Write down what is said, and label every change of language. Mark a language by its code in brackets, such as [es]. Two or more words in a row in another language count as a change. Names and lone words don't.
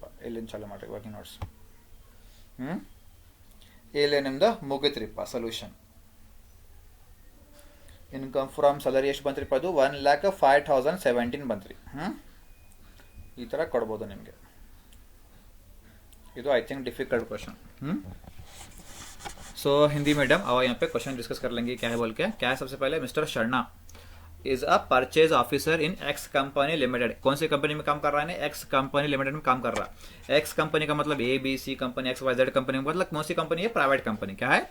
[kn] ಇಲ್ಲಿಂದ ಚಾಲೂ ಮಾಡಿರಿ [en] working notes. [kn] ಇಲ್ಲೇ ನಿಮ್ದು ಮುಗಿತ್ರಿಪ್ಪ ಸೊಲ್ಯೂಷನ್. [en] income from salary [kn] ಎಷ್ಟು ಬಂತ್ರಿಪ್ಪ? ಅದು 1,05,017 ಬಂತ್ರಿ. ಈ ಥರ ಕೊಡ್ಬೋದು ನಿಮಗೆ. [hi] ಇದು [en] I think difficult question. So Hindi medium [hi] अब यहाँ पे क्वेश्चन डिस्कस कर लेंगे. क्या है बोल के? क्या है? सबसे पहले [en] Mr. Sharma is a purchase officer in X Company Limited. [hi] कौन सी कंपनी में काम कर रहा है? एक्स कंपनी लिमिटेड में काम कर रहा है. एक्स कंपनी का मतलब ABC कंपनी, XYZ कंपनी मतलब कौन सी कंपनी है? [en] private company. [hi] क्या है?